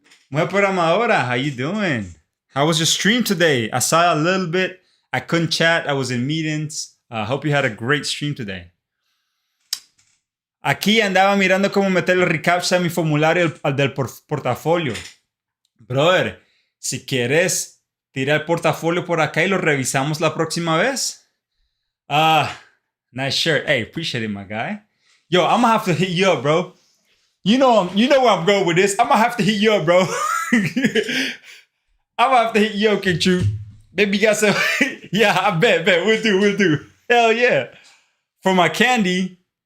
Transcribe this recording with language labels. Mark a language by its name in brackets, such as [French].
[English] Mujer programadora, how you doing? How was your stream today? I saw a little bit. I couldn't chat. I was in meetings. I hope you had a great stream today. [Spanish] Aquí andaba mirando cómo meter el recaps a mi formulario al del portafolio. Brother, si quieres, tira el portafolio por acá y lo revisamos la próxima vez. [English] Nice shirt. Hey, appreciate it, my guy. Yo, I'm gonna have to hit you up, bro. You know where I'm going with this. I'm gonna have to hit you up, bro. I'm gonna have to hit you up, King True. Maybe you got some. Yeah, I bet. We'll do. Hell yeah. For my candy.